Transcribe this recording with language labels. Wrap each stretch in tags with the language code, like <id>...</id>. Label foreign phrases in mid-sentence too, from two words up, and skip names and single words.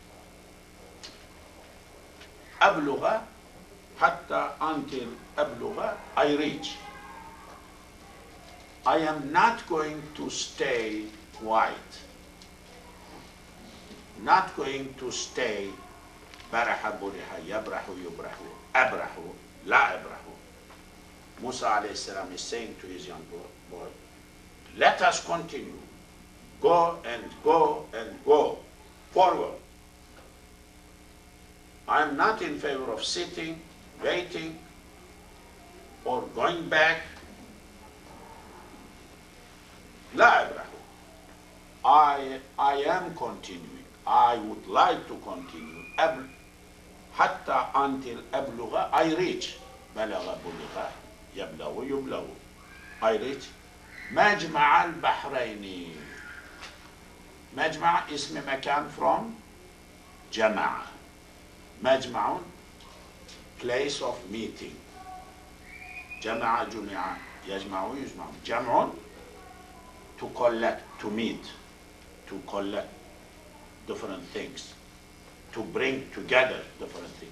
<en>Abluga, hatta until abluga, I reach. I am not going to stay quiet. Not going to stay</en> <ar>برح بُرِحَ، يبرح يُبرح، أبرح، لا أبرح.</ar> <en>Musa</en> <ar>عليه السلام</ar> <en>is saying to his young boy, let us continue. Go and go and go forward. I am not in favor of sitting, waiting, or going back.</en> <ar>لا أبرح.</ar> <en>I am continuing. I would like to continue. Hatta until abluga, I reach.</en> <ar>بلغ بُلِغ، يبلغ يُبلغ.</ar> <en>I reach.</en> <ar>مجمع البحرين. مجمع اسم مكان from Jama'a.</ar> <en>Majma'un, place of meeting.</en> <ar>جمع، جُمِع، يجمع، يُجمع. Jam'un,</ar> <en>to collect, to meet, to collect different things, to bring together different things.</en>